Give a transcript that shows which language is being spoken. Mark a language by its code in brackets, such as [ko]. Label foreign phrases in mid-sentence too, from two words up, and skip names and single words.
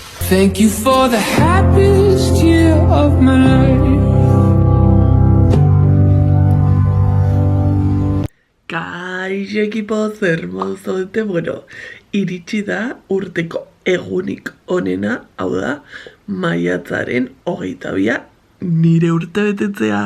[en] Thank you for the happiest year of my life. [eu] Kaixo ekipo, zer moduz zaudete? Bueno, iritsi da urteko egunik onena, hau da, maiatzaren 22, nire urte betetzea.